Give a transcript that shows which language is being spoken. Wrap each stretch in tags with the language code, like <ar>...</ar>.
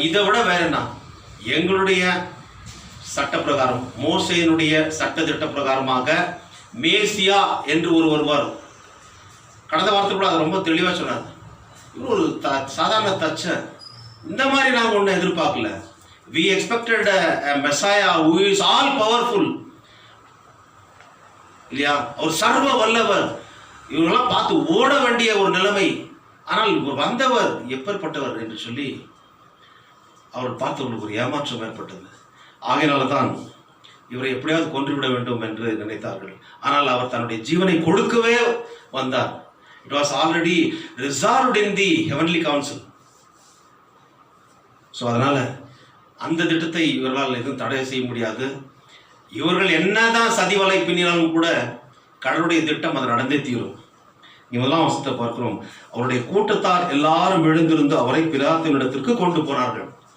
<ta>இதை விட வேற என்ன, எங்களுடைய சட்ட பிரகாரம், மோசேயினுடைய சட்ட திட்ட பிரகாரமாக மேசியா என்று ஒரு வருவார். கடந்த வாரத்தை கூட அதை ரொம்ப தெளிவாக சொன்னார். இவர் ஒரு சாதாரண தச்சன், இந்த மாதிரி நாங்கள் ஒன்றும் எதிர்பார்க்கல.</ta> <en>we expected a messiah who is all powerful,</en> <ta>இல்லையா? அவர் சர்வ வல்லவர், இவங்கெல்லாம் பார்த்து ஓட வேண்டிய ஒரு நிலைமை. ஆனால் இவர் வந்தவர் எப்பேற்பட்டவர் என்று சொல்லி அவர் பார்த்தவர்களுக்கு ஒரு ஏமாற்றம் ஏற்பட்டது. ஆகையினால தான் இவரை எப்படியாவது கொன்றுவிட வேண்டும் என்று நினைத்தார்கள். ஆனால் அவர் தன்னுடைய ஜீவனை கொடுக்கவே வந்தார்.</ta> <en>It was already resolved in the heavenly council.</en> <ta>So அதனால் அந்த திட்டத்தை இவர்களால் எதுவும் தடை செய்ய முடியாது. இவர்கள் என்னதான் சதிவலை பின்னினாலும் கூட கடவுளுடைய திட்டம் அது நடந்தே தீரும். இவெல்லாம் வசத்தை பார்க்கிறோம். அவருடைய கூட்டத்தார் எல்லாரும் எழுந்திருந்து அவரை பிலாத்தினிடத்திற்கு கொண்டு போனார்கள்.</ta>